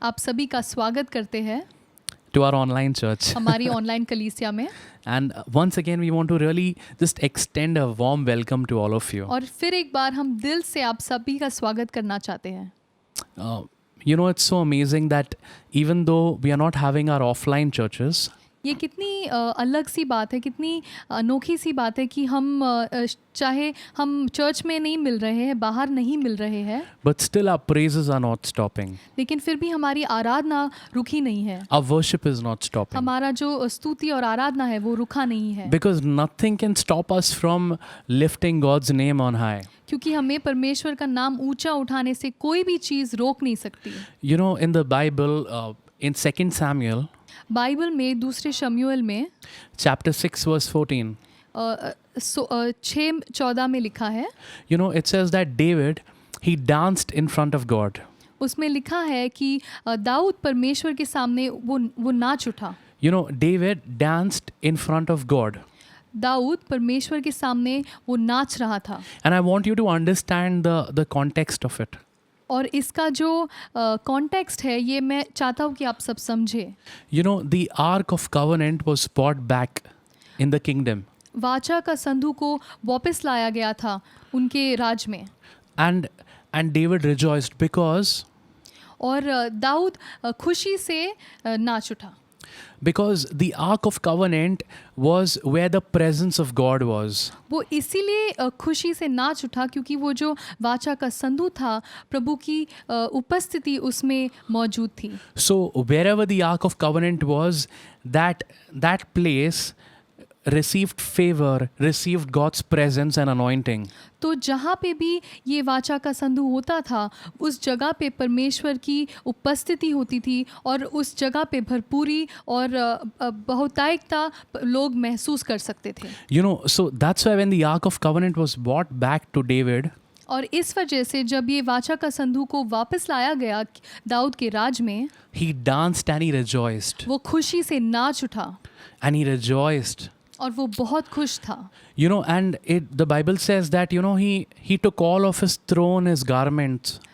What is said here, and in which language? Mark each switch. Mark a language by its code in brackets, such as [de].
[hi] आप सभी का स्वागत करते हैं [en] To our online church. [hi] हमारी ऑनलाइन कलीसिया में। [en] And once again, we want to really just extend a warm welcome to all of you. [hi] और फिर एक बार हम दिल से आप सभी का स्वागत करना चाहते हैं। [en] You know, it's so amazing that even though we are not having our offline churches, [hi] ये कितनी अलग सी बात है, कितनी अनोखी सी बात है कि हम चाहे हम चर्च में नहीं मिल रहे हैं, बाहर नहीं मिल रहे हैं, [en] but still our praises are not stopping. [hi] लेकिन फिर भी हमारी आराधना रुकी नहीं है। [en] Our worship is not stopping. [hi] हमारा जो स्तुति और आराधना है वो रुका नहीं है, [en] Because nothing can stop us from lifting God's name on high. [hi] क्योंकि हमें परमेश्वर का नाम ऊंचा उठाने से कोई भी चीज़ रोक नहीं सकती। [en] You know, in the Bible, in 2 Samuel, [hi] Bible में दूसरे शमूएल में [en] chapter 6, verse 14, [hi] 6:14 में लिखा है, [en] you know, it says that David, he danced in front of God. [hi] उसमें लिखा है कि दाऊद परमेश्वर के सामने वो नाच उठा। [en] You know, David danced in front of God. [hi] Dawood परमेश्वर के सामने वो नाच रहा था। [en] And I want you to understand the context of it. [hi] और इसका जो कॉन्टेक्स्ट है ये मैं चाहता हूँ कि आप सब समझें। [en] You know, the Ark of Covenant was brought back in the kingdom. [hi] वाचा का संदूक को वापस लाया गया था उनके राज में, [en] And David rejoiced because [hi] और दाऊद खुशी से नाच उठा, [en] because the Ark of Covenant was where the presence of God was. [hi] वो इसीलिए खुशी से नाच उठा क्योंकि वो जो वाचा का संदूक था प्रभु की उपस्थिति उसमें मौजूद थी। [en] So wherever the Ark of Covenant was, that place received favor, received God's presence and anointing. [hi] तो जहाँ पे भी ये वाचा का संदूक होता था उस जगह पे परमेश्वर की उपस्थिति होती थी और उस जगह पे भरपूरी और बहुतायकता लोग महसूस कर सकते थे। [en] You know, so that's why when the Ark of Covenant was brought back to David, [hi] और इस वजह से जब ये वाचा का संदूक को वापस लाया गया दाऊद के राज में, [en] he danced and he rejoiced. [hi] वो खुशी से नाच उठा [en] And he rejoiced. [hi] और वो बहुत खुश था। [en] You know, and the Bible says that, you know, he took all of his throne, his garments.